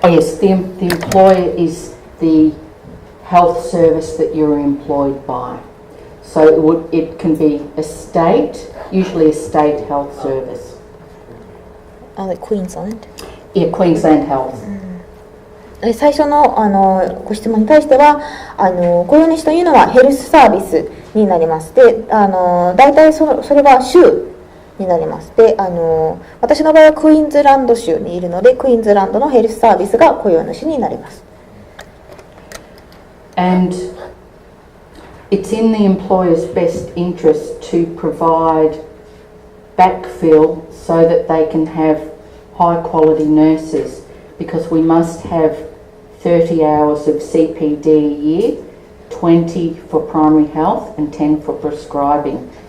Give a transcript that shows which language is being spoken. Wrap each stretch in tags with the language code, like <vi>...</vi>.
<en>Oh yes, the employer is the health service that you're employed by. So it can be a state, usually a state health service. Like Queensland? Yeah, Queensland Health.</en> <ja>最初のご質問に対しては雇用主というのはヘルスサービスになります。で大体それは州になります。で、私の場合はクイーンズランド州にいるので、クイーンズランドのヘルスサービスが雇用主になります。</ja> <en>And it's in the employer's best interest to provide backfill so that they can have high quality nurses, because we must have 30 hours of CPD a year, 20 for primary health and 10 for prescribing.</en>